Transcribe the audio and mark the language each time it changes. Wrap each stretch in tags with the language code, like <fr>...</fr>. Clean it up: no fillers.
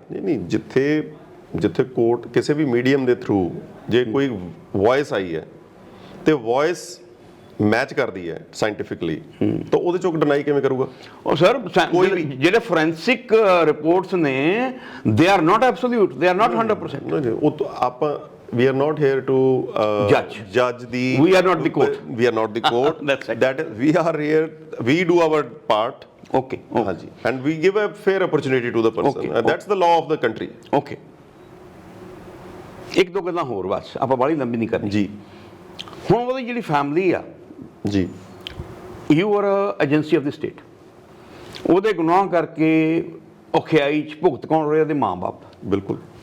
<pa>ਨਹੀਂ, ਜਿੱਥੇ ਕੋਰਟ ਕਿਸੇ ਵੀ ਮੀਡੀਅਮ ਦੇ ਥਰੂ ਜੇ ਕੋਈ ਵੌਇਸ ਆਈ ਹੈ ਤੇ ਵੌਇਸ ਮੈਚ ਕਰਦੀ ਹੈ ਸਾਇੰਟੀਫਿਕਲੀ ਤਾਂ ਉਹਦੇ ਚੋਂ ਡਿਨਾਈ ਕਿਵੇਂ ਕਰੂਗਾ? ਉਹ ਸਰ ਕੋਈ ਵੀ। ਜਿਹੜੇ ਫੋਰੈਂਸਿਕ ਰਿਪੋਰਟਸ ਨੇ</pa> <en>They are not absolute, they are not 100%.</en> <pa>ਨਹੀਂ ਉਹ ਤਾਂ ਆਪਾਂ</pa> <en>we are not here to judge the We are not the court. We are not the court. That's right. That is, we are here, we do our part. Okay. ਹਾਂਜੀ, and we give a fair opportunity to the person. Okay. And that's the law of the country. Okay.</en> <pa>ਇੱਕ ਦੋ ਗੱਲਾਂ ਹੋਰ ਬਸ, ਆਪਾਂ ਬਾਹਲੀ ਲੰਬੀ ਨਹੀਂ ਕਰਨੀ ਜੀ ਹੁਣ। ਉਹਦੀ ਜਿਹੜੀ ਫੈਮਿਲੀ ਆ, ਜੀ</pa> <en>you are agency of the state,</en> <pa>ਉਹਦੇ ਗੁਨਾਹ ਕਰਕੇ ਔਖਿਆਈ ਚ ਭੁਗਤ ਕੌਣ ਰਹੇ? ਉਹਦੇ ਮਾਂ-ਬਾਪ। ਬਿਲਕੁਲ।</pa>